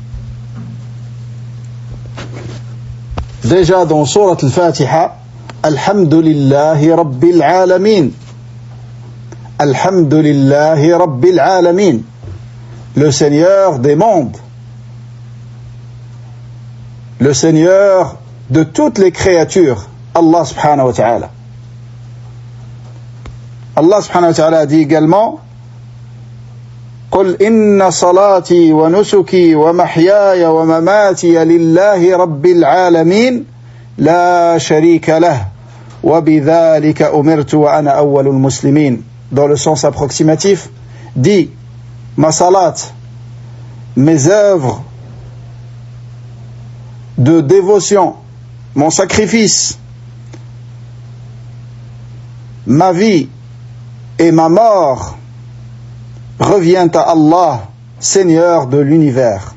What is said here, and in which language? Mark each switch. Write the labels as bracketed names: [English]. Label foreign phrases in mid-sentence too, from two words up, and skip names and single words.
[French] Déjà dans Surat Al-Fatiha, [Arabic] الحمد لله رب العالمين. الحمد لله رب العالمين. [French] Le Seigneur des mondes. Le Seigneur de toutes les créatures, [Arabic] الله سبحانه وتعالى. الله سبحانه وتعالى [French] dit également [Arabic] قل إن صلاتي ونسكي ومحياي ومماتي لله رب العالمين لا شريك له وبذلك أمرت وأنا أول المسلمين. [French] Dans le sens approximatif, dit ma salat, mes œuvres de dévotion, mon sacrifice, ma vie et ma mort revient à Allah, Seigneur de l'univers.